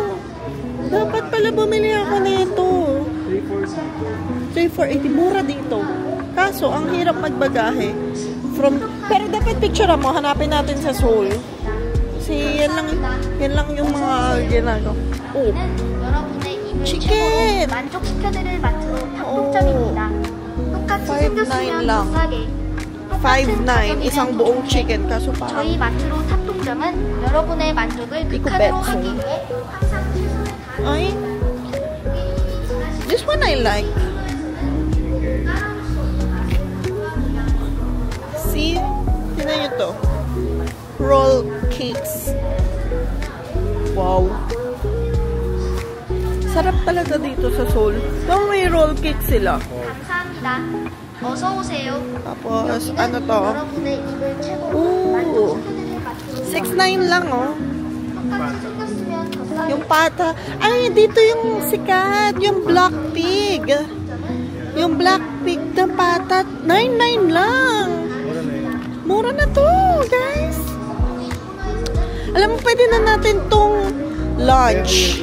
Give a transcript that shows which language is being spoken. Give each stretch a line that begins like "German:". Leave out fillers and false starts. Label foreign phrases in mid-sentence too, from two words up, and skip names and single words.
Filipino: Dapat pala bumili ako nito. 3,480. Mura dito. Kaso, ang hirap magbagahe. Pero dapat picture mo. Hanapin natin sa Seoul. Kasi yan lang yung mga ginagawa. Oh. chicken.
Korean: 만족시켜드릴 마트로 닭똥점입니다. 똑같이 5.9 생겼으면
Filipino: lang.
Korean: 더 싸게.
Filipino: 5.9 isang buong chicken kaso parang
Korean: 저희 마트로 탑동점은 여러분의 만족을 극한으로 betso. 하기 위해 항상 최선을 다하는
English: ay this one I like. See?
Filipino: Tingnan nyo to.
English: Roll cakes.
Filipino: Wow. Sarap talaga dito sa Seoul. Kung may
English: roll cake
Filipino: sila.
Korean: 감사합니다. 어서 오세요.
Filipino: Tapos, ano to?
Korean: 여러분의 입을 최고로 Ooh. 만족시켜드릴 마트로
Filipino: 6.9 lang, oh.
Korean: 똑같이 생겼으면 더 싸게.
Filipino: Yung pata. Ay, dito yung sikat. Yung
English: black pig.
Filipino: Yung
English: black pig
Filipino: na pata. 9.9 lang. Mura na to, guys. Alam mo, pwede na natin tong lunch.